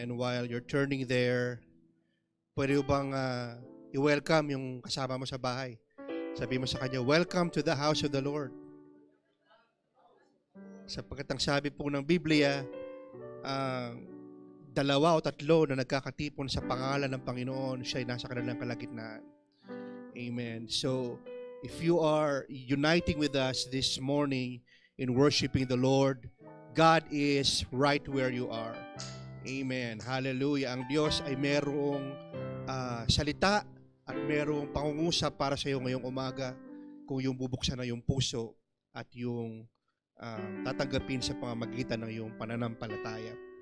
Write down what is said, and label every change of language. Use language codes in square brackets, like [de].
[en] And while you're turning there, [tl] pwede bang i-welcome yung kasama mo sa bahay? Sabi mo sa kanya, [en] welcome to the house of the Lord. [tl] Sapagkat ang sabi po ng Biblia, dalawa o tatlo na nagkakatipon sa pangalan ng Panginoon, siya ay nasa kanilang kalagitnaan. Amen. [en] So, if you are uniting with us this morning in worshiping the Lord, God is right where you are. Amen. Hallelujah. [tl] Ang Diyos ay merong salita at merong pangungusap para sa iyo ngayong umaga kung yung bubuksan na yung puso at yung tatanggapin sa pamamagitan ng iyong pananampalataya.